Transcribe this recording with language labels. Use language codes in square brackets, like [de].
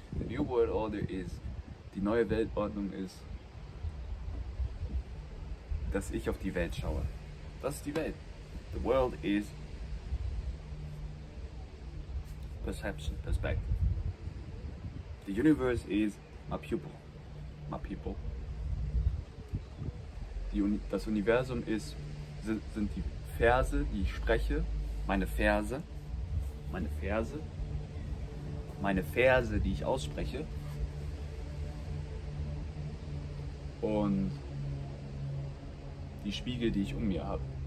[en] The New World Order is, [de] die neue Weltordnung ist, dass ich auf die Welt schaue. Das ist die Welt. [en] The world is perception, perspective. The universe is my pupil, my people. [de] Das Universum ist, sind die Verse, die ich spreche, meine Verse, die ich ausspreche, und die Spiegel, die ich um mir habe.